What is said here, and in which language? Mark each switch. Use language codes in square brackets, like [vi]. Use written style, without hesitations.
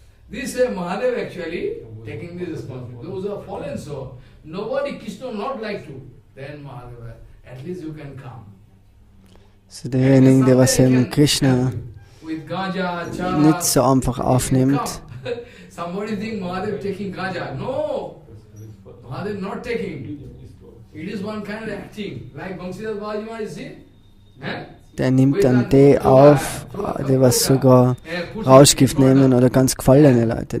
[en] This Mahadev actually taking this responsibility. Those who are fallen so nobody Krishna not like to. Then Mahadev, at least you can come. [de] So derjenige, der was eben Krishna nicht so einfach aufnimmt. [en] Somebody think Mahadev taking gaja. No, Mahadev not taking. It is one kind of acting, like Bangsidas Babaji Maharaj, see? [de] Der nimmt dann die auf, die was sogar Rauschgift nehmen oder ganz gefallene Leute.